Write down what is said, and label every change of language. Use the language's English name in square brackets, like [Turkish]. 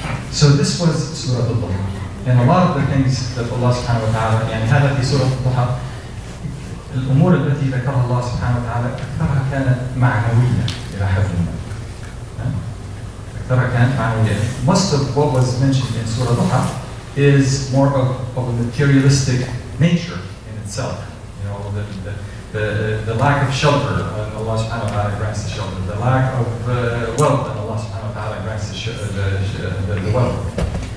[English] So this was Surah Al-Duha. And a lot of the things that Allah subhanahu wa ta'ala, [Arabic] يعني هذا في سورة الضحى، الأمور التي ذكرها الله سبحانه وتعالى أكثرها كانت معنوية إلى حد ما. أكثرها كانت معنوية. [English] Most of what was mentioned in Surah Al-Duha is more of a materialistic nature in itself. You know, the lack of shelter, and Allah subhanahu wa ta'ala grants the shelter. The lack of wealth, and Allah subhanahu wa ta'ala grants the wealth.